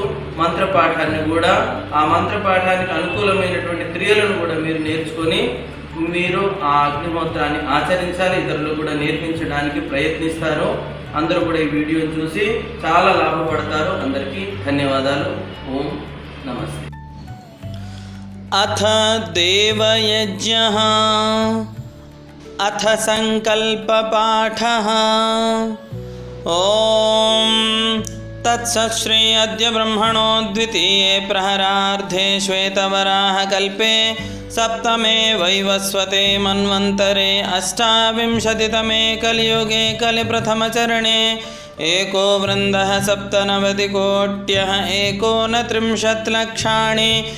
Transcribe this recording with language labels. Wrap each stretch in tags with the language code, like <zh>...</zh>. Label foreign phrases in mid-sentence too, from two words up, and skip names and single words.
<te>మంత్రపాఠాన్ని కూడా, ఆ మంత్రపాఠానికి అనుకూలమైనటువంటి క్రియలను కూడా మీరు నేర్చుకొని మీరు ఆ అగ్నిహోత్రాన్ని ఆచరించాలి. ఇతరులు కూడా నేర్పించడానికి ప్రయత్నిస్తారు. అందరూ కూడా ఈ వీడియోని చూసి చాలా లాభపడతారు. అందరికీ ధన్యవాదాలు. ఓం నమస్తే.</te> <sa>अथ देवयज्ञः अथ संकल्पपाठः। ॐ तत्सत् श्री अद्य ब्रह्मणो द्वितीये प्रहरार्धे श्वेतवराहकल्पे सप्तमे वैवस्वते मन्वन्तरे अष्टाविंशतितमे कलियुगे कलिप्रथमचरणे एको वृन्दः सप्तनवतिकोट्यः एकोनत्रिंशत् लक्षाणि</sa>